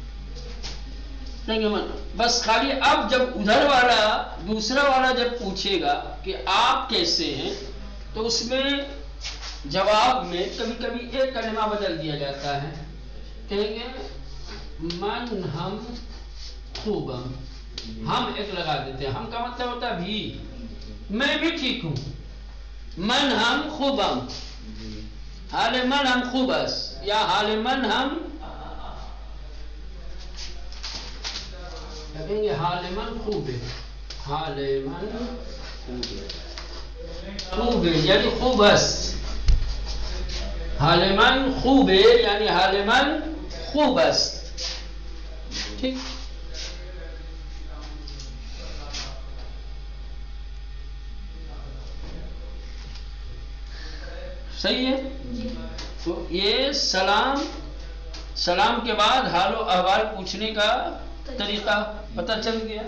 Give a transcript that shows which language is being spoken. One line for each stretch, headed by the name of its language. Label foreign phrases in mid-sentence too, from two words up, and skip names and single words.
Urdu: بس خالی اب جب ادھر والا دوسرا والا جب پوچھے گا کہ آپ کیسے ہیں تو اس میں جواب میں کبھی کبھی ایک کلمہ بدل دیا جاتا ہے. کہیں گے
Persian: من ہم خوبم،
Urdu: ہم ایک لگا دیتے ہیں. ہم کا مطلب ہوتا ہے بھی، میں بھی ٹھیک ہوں.
Persian: من ہم خوبم، حال من ہم خوب است یا حال من ہم
Urdu: کہیں گے حال من خوب ہے. حال من خوب ہے یعنی
Persian: خوب است.
Urdu: حال من خوب ہے یعنی
Persian: حال من خوب است.
Urdu: ٹھیک. صحیح ہے. تو یہ سلام کے بعد حال و احوال پوچھنے کا طریقہ پتہ چل گیا.